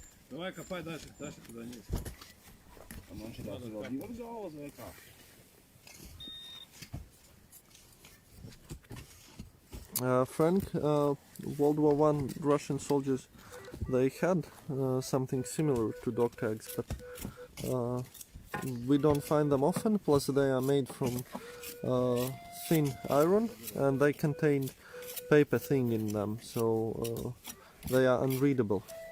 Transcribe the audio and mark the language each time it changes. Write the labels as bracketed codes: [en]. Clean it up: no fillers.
[ru] Давай копай дальше туда вниз. [lv] Un man šitās ir vēl divas galvas vai kā? [en] Frank, World War I Russian soldiers, they had something similar to dog tags, but we don't find them often, plus they are made from thin iron and they contain paper thing in them, so they are unreadable.